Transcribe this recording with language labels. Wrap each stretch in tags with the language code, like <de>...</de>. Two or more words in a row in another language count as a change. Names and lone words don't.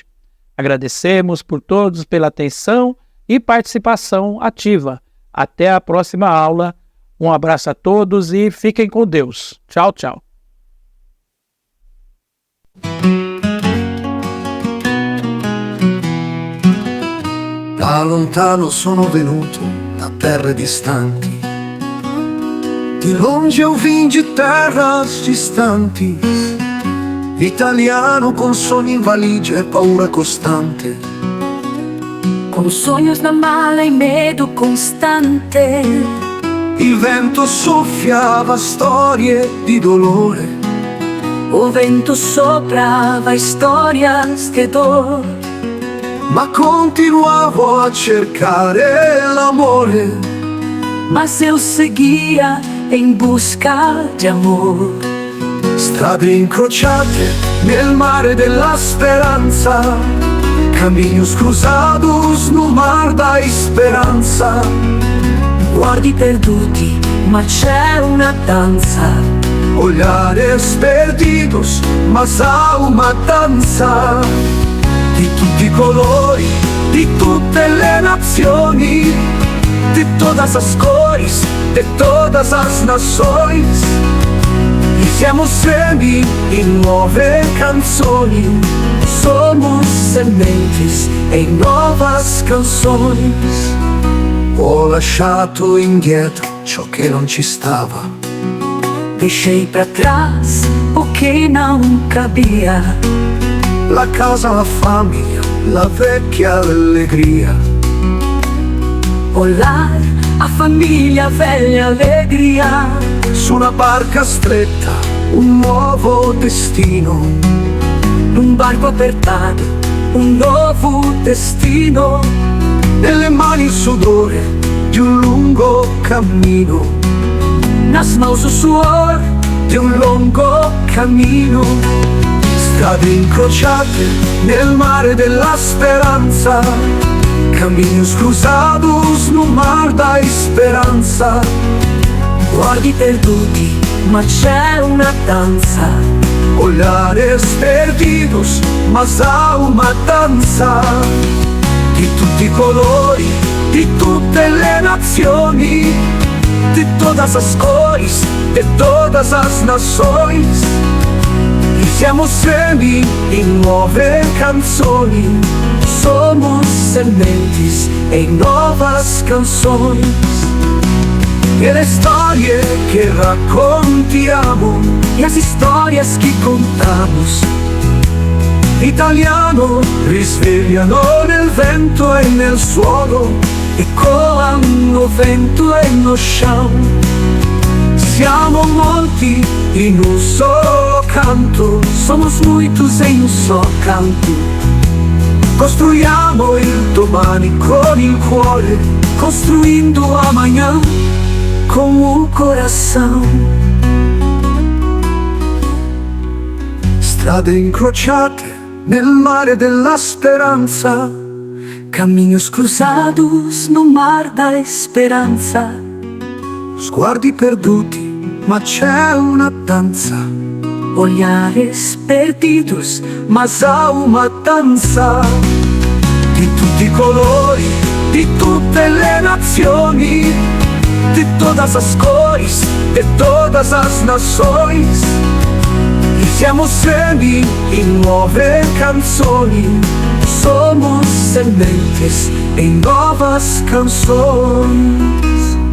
<pt>Agradecemos por todos pela atenção e participação ativa. Até a próxima aula. Um abraço a todos e fiquem com Deus. Tchau, tchau.</pt> <it>Da lontano sono venuto, da terre distanti.</it> <pt>Di longe eu vim de terras distanti.</pt> <it>Italiano con sogni in valigia e paura costante.</it> <pt>Com sonhos na mala e medo constante.</pt> <it>Il vento soffiava storie di dolore.</it> <pt>O vento soprava histórias de dor.</pt> <it>Ma continuavo a cercare l'amore.</it> <pt>Mas eu seguia em busca de amor.</pt> <it>Strade incrociate nel mare della speranza.</it> <pt>Caminhos cruzados no mar da esperança.</pt> <it>Guardi perduti, ma c'è una danza.</it> <pt>Olhares perdidos, mas há uma dança.</pt> <it>Di tutti i colori, di tutte le nazioni.</it> <pt>De todas as cores, de todas as nações.</pt> <it>E siamo semi in nuove canzoni.</it> <pt>Somos sementes em novas canções.</pt> <it>Ho lasciato indietro ciò che non ci stava.</it> <pt>Deixei pra trás o que não cabia.</pt> <it>La casa, la famiglia, la vecchia allegria.</it> <pt>O lar, a famiglia, a velha alegria.</pt> <it>Su una barca stretta, un nuovo destino.</it> <pt>Num barco apertado, um novo destino.</pt> <it>Nelle mani il sudore di un lungo cammino.</it> <pt>Nas mãos o suor</pt> <it>Di un lungo cammino. Strade incrociate nel mare della speranza.</it> <pt>Caminhos cruzados no mar da esperança.</pt> <it>Guardi perduti, ma c'è una danza.</it> <pt>Olhares perdidos, mas há uma dança.</pt> <it>Di tutti i colori, di tutte le nazioni.</it> <pt>De todas as cores, de todas as nações.</pt> <it>E siamo semi in nuove canzoni.</it> <pt>Somos sementes em novas canções.</pt> <it>E le storie che raccontiamo,</it> <pt>E as histórias que contamos,</pt> <it>italiano, risvegliano nel vento e nel suolo.</it> <pt>ecoam no vento e no chão.</pt> <it>Siamo molti in un solo canto,</it> <pt>somos muitos em um só canto.</pt> <it>Costruiamo il domani con il cuore,</it> <pt>construindo amanhã com o coração.</pt> <it>Strade incrociate nel mare della speranza,</it> <pt>Caminhos cruzados no mar da esperança.</pt> <it>sguardi perduti, ma c'è una danza.</it> <pt>Olhares perdidos, mas há uma dança.</pt> <it>Di tutti i colori, De tutte le nazioni,</it> <pt>de todas as cores, de todas as nações.</pt> <it>e Siamo semi in nuove canzoni,</it> <pt>somos sementes em novas canções.</pt>